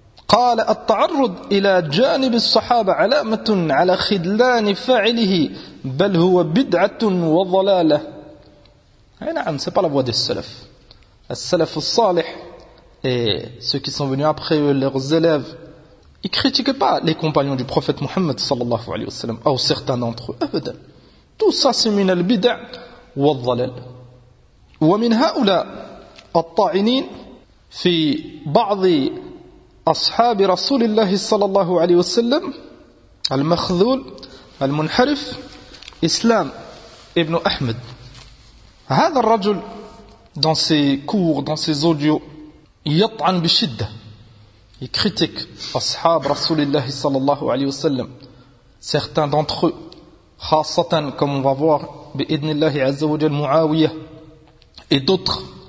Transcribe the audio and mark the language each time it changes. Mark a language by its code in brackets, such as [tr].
[ar] قال التعرض إلى جانب الصحابة علامة على خذلان فاعله بل هو بدعة وضلالة. أي نعم, [fr] c'est pas la voie des salaf. Les salaf salih et ceux qui sont venus après eux, leurs élèves, ils critiquaient pas les compagnons du prophète Mohammed sallallahu alayhi wa sallam ou certains d'entre eux. أبدا. Tout ça c'est [ar] من البدع والضلال. ومن هؤلاء الطاعنين في بعض أصحاب رسول الله صلى الله عليه وسلم المخذول المنحرف إسلام ابن أحمد. هذا الرجل [fr] dans ses cours, dans ses audios, [ar] يطعن بشدة, [fr] il critique [ar] أصحاب رسول الله صلى الله عليه وسلم, [fr] certains d'entre eux, خاصة comme on va voir [ar] بإذن الله عز وجل [fr] معاوية et d'autres.